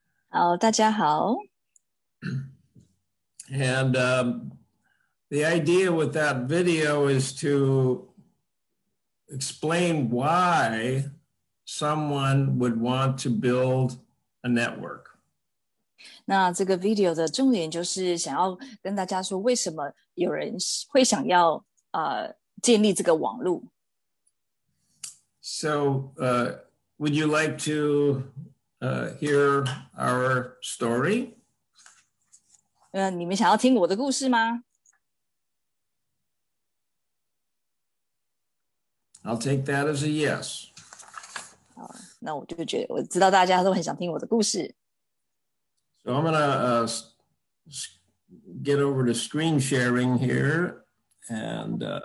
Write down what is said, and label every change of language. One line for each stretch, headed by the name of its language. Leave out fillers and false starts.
Chinese: 好，大家好。
English: And the idea with that video is to explain why someone would want to build a network.
Chinese: 那这个 video 的重点就是想要跟大家说，为什么有人会想要建立这个网络。
English: So, would you like to hear our story?
Chinese: 你们想要听我的故事吗？
English: I'll take that as a yes.
Chinese: 好，那我就觉得我知道大家都很想听我的故事。
English: So I'm gonna get over to screen sharing here and